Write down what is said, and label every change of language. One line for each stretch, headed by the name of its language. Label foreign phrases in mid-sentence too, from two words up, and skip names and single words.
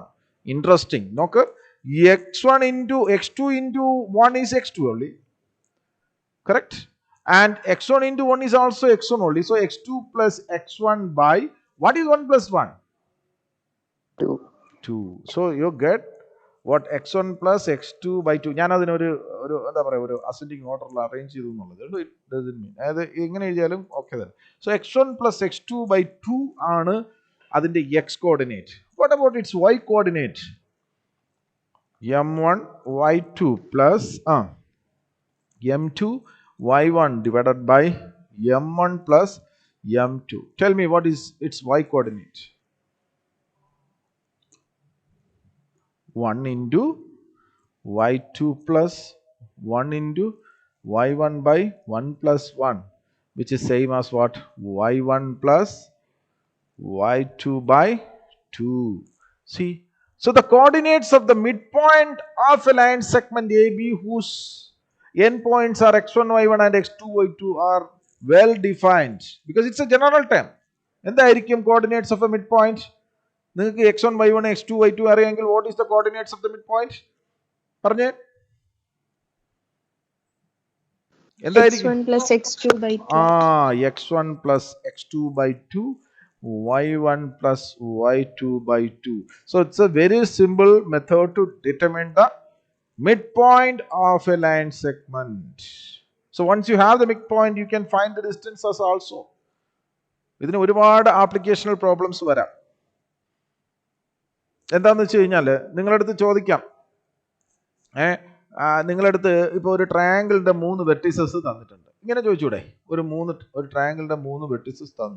English: Interesting. Okay? x1 into x2 into 1 is x2 only. Correct? And x1 into 1 is also x1 only. So x2 plus x1 by, what is 1 plus 1? 2. So you get what? x1 plus x2 by 2.
Malayalam: ഞാൻ അതിനൊരു എന്താ പറയുക, ഒരു
English: ascending orderil arrange
Malayalam: ചെയ്തു എന്നുള്ളത്.
English: it doesn't mean,
Malayalam: അതായത് എങ്ങനെ എഴുതിയാലും ഓക്കെ തന്നെ. സോ
English: x1 plus x2 by 2
Malayalam: ആണ് അതിന്റെ
English: x coordinate. what about its y coordinate? m1 y2 plus m2 y1 divided by m1 plus m2. Tell me what is its y coordinate? 1 into y2 plus 1 into y1 by 1 plus 1, which is same as what? y1 plus y2 by 2. See, so the coordinates of the midpoint of a line segment AB whose endpoints are x1 y1 and x2 y2 are well defined, because it's a general term.
Malayalam: എന്തായിരിക്കും
English: coordinates of a midpoint?
Malayalam: നിങ്ങൾക്ക് x1 y1 x2 y2 അറിയാമെങ്കിൽ
English: what is the coordinates of the midpoint?
Malayalam: പറഞ്ഞേ.
English: x1 plus x2 by 2. x1 plus x2 by 2, y1 plus y2 by 2. So it's a very simple method to determine the midpoint of a line segment. So once you have the midpoint, you can find the distances also.
Malayalam: ഇതിന് ഒരുപാട്
English: applicational problems
Malayalam: വരാം. എന്താണെന്ന് വെച്ച് കഴിഞ്ഞാൽ നിങ്ങളടുത്ത് ചോദിക്കാം, നിങ്ങളടുത്ത് ഇപ്പോൾ ഒരു ട്രയാങ്കിളിന്റെ 3 വെർട്ടിസസ് തന്നിട്ടുണ്ട്. ഇങ്ങനെ ചോദിച്ചൂടെ? ഒരു ട്രയാങ്കിളിന്റെ 3 വെർട്ടിസസ് തന്നു.